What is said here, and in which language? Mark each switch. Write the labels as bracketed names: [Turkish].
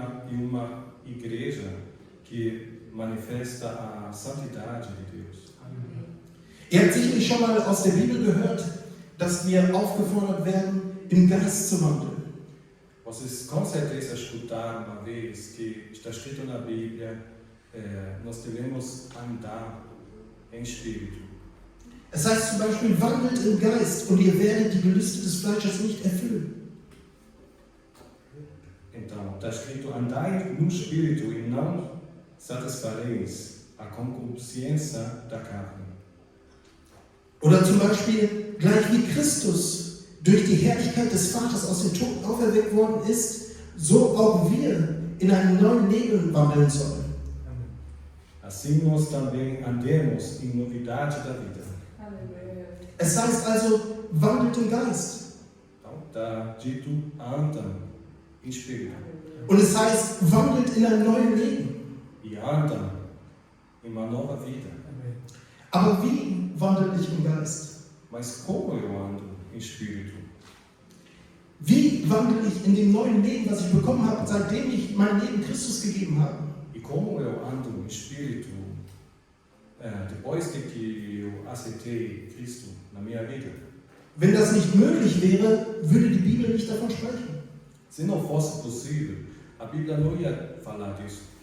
[Portuguese] E uma igreja que manifesta a santidade de Deus. [German] Ihr habt sicherlich schon mal aus der Bibel gehört, dass wir aufgefordert werden, im Geist zu wandeln. [Portuguese] Vocês com certeza escutaram uma vez que está escrito na Bíblia, nós devemos andar em espírito. [German] Es heißt zum Beispiel, wandelt im Geist und ihr werdet die Gelüste des Fleisches nicht erfüllen. [Portuguese] Então, está escrito, andai no espírito e não satisfareis a concupiscência da carne. [German] Oder zum Beispiel, gleich wie Christus durch die Herrlichkeit des Vaters aus den Toten auferweckt worden ist, so auch wir in einem neuen Leben wandeln sollen. [Portuguese] Assim nós também andemos em novidade da vida. [German] Es heißt also, wandelt im Geist. [Portuguese] Então, está dito, andam em espírito. [German] Und es heißt, wandelt in einem neuen Leben. [Portuguese] E andam em uma nova vida. [German] Aber wie wandle ich im Geist? [Portuguese] Mas como eu ando em espírito? [German] Wie wandle ich in dem neuen Leben, was ich bekommen habe, seitdem ich mein Leben Christus gegeben habe? [Portuguese] E como eu ando em espírito depois de que eu aceitei Cristo na minha vida? [German] Wenn das nicht möglich wäre, würde die Bibel nicht davon sprechen. [Portuguese] Se não fosse possível, a Bíblia não ia falar disso.